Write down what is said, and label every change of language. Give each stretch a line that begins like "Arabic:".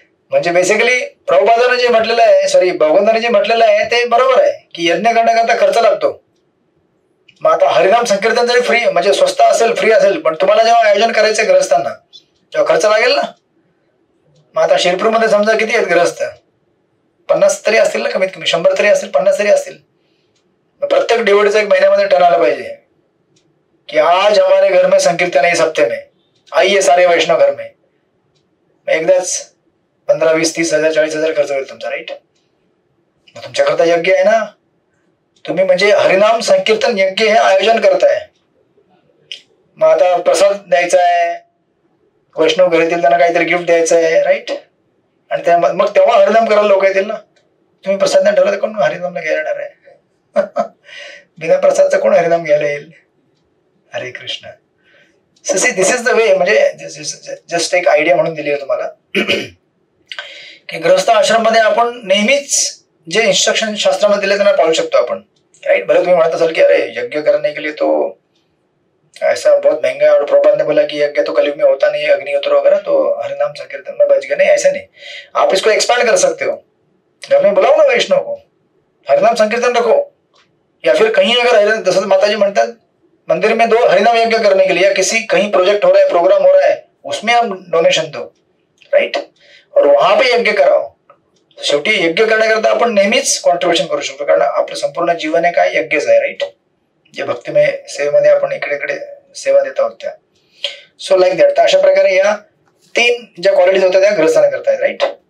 Marathi: म्हणजे बेसिकली प्रभुपादाने जे म्हटलेलं आहे, सॉरी भगवंताने जे म्हटलेलं आहे ते बरोबर आहे की यज्ञ करण्याकरता खर्च लागतो. मग आता हरिनाम संकीर्तन जरी फ्री, म्हणजे स्वस्त असेल, फ्री असेल, पण तुम्हाला जेव्हा आयोजन करायचं ग्रहस्थांना तेव्हा खर्च लागेल ना. मग आता शिरपूरमध्ये समजा किती आहेत ग्रहस्थ? 50 तरी असतील ना, कमीत कमी 100 तरी असतील, 50 तरी असतील. प्रत्येक डिवोटीचा एक महिन्यामध्ये टर्न आला पाहिजे कि
Hindi: आज हमारे घर में
Marathi: संकीर्तन है इस हफ्ते में, आइए सारे वैष्णव घर में. एकदाच 15, 20, 30 हजार 40 हजार खर्च होईल तुमचा, राईट. तुमच्याकरता यज्ञ आहे ना, तुम्ही म्हणजे हरिनाम संकीर्तन यज्ञ हे आयोजन करताय. मग आता प्रसाद द्यायचा आहे, वैष्णव घरी येतील त्यांना काहीतरी गिफ्ट द्यायचं आहे, राईट. आणि मग तेव्हा हरिनाम करायला लोक येतील ना. तुम्ही प्रसाद नाही ठरवलं, कोण हरिनामला घ्यायला येणार आहे? बिना प्रसादचा कोण हरिनाम घ्यायला येईल? हरे कृष्ण.
English: This is the way.
Marathi: म्हणजे जस्ट एक आयडिया म्हणून दिली आहे तुम्हाला की गृहस्थ आश्रम मध्ये आपण नेहमीच जे इन्स्ट्रक्शन शास्त्रामध्ये दिले त्यांना पाळू शकतो आपण, राइट.
Hindi: भले तुम्ही म्हणत असाल की अरे यज्ञ करने के लिए तो ऐसा बहुत महंगा है, और प्रभुपाद ने बोला कि यज्ञ तो कलयुग में होता नहीं है, अग्निहोत्र वगैरह, तो हरिनाम संकीर्तन में बच गए. नहीं, ऐसा नहीं. आप इसको एक्सपांड कर सकते हो. घर में बुलाओ ना वैष्णव को, हरिनाम संकीर्तन रखो. या फिर कहीं अगर जैसे माता जी म्हणतात मंदिर में 2 हरिनाम यज्ञ करने के लिए, या किसी कहीं प्रोजेक्ट हो रहा है, प्रोग्राम हो रहा है, उसमें आप डोनेशन दो, राइट, और वहां पे यज्ञ कराओ.
Marathi: शेवटी यज्ञ करण्याकरता आपण नेहमीच कॉन्ट्रीब्युशन करू शकतो, कारण आपलं संपूर्ण जीवन आहे काय, यज्ञच आहे, राईट. जे भक्तिमय सेवेमध्ये आपण इकडे इकडे सेवा देत आहोत त्या.
English: So like that.
Marathi: तर अशा प्रकारे या 3 ज्या क्वालिटीज होत्या त्या ग्रहस्थाने करतायत, राईट.